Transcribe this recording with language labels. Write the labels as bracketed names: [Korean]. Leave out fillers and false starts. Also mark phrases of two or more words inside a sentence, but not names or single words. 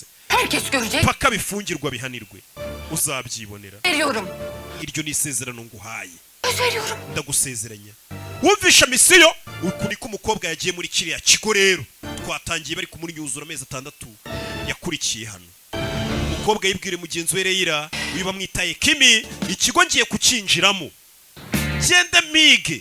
[Turkish] Herkes görecek. [Kinyarwanda] Paka bifungirwa bihanirwe. Uzabyibonera. [Turkish] Veriyorum. [Kinyarwanda] Iryo ni isezerano nguhaye. [Turkish] Söz veriyorum. [Kinyarwanda] Ndagusezeranya. Wumvisha misiyo uku niko umukobwa yagiye muri kiriya kigo rero. Twatangiye bari kumunyuzura amezi 6 yakurikiye hano. Umukobwa yibwire mugenzi we Reyira wiba mwitaye Kimi ikigo ngiye kucinjiramo. Gende mige.